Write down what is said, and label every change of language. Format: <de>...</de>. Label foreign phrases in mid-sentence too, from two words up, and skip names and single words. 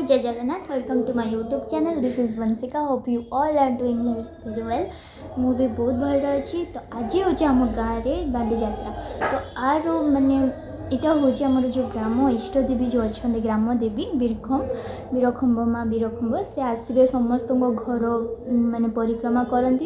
<en>Jagannath. Welcome to my YouTube channel. This is Bansiika. Hope you all are doing very well.</en> <or>ମୁଁ ବି ବହୁତ ଭଲ ଅଛି। ତ ଆଜି ହେଉଛି ଆମ ଗାଁରେ ବାଲିଯାତ୍ରା। ତ ଆର ମାନେ ଏଇଟା ହେଉଛି ଆମର ଯେଉଁ ଗ୍ରାମ ଇଷ୍ଟଦେବୀ ଯେଉଁ ଅଛନ୍ତି ଗ୍ରାମଦେବୀ ବୀରଖମ୍ବ ମା ବୀରଖମ୍ବ ସେ ଆସିବେ ସମସ୍ତଙ୍କ ଘର ମାନେ ପରିକ୍ରମା କରନ୍ତି।</or>